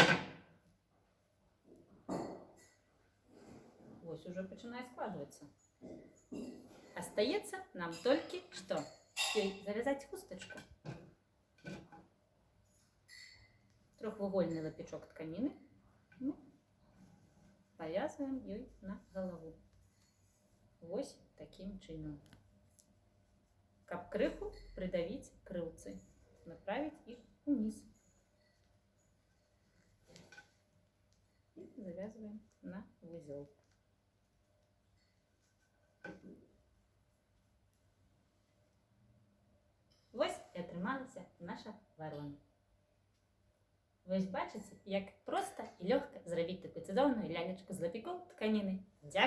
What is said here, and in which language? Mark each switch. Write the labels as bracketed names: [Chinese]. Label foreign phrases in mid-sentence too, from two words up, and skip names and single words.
[Russian] Ось уже начинает складываться. Остается нам только что завязать хусточку. [Belarusian] Трохвугольный лапечок тканины. [Russian] Повязываем ее на голову. [Belarusian] Вось таким чином. Каб крыху придавить крылцы. [Russian] Направить их вниз. И завязываем на узел. [Belarusian] Вось і атрымалася наша варона. Вось бачыце, як проста і лёгка зрабіць такую цудоўную лялечку з лапікоў тканіны.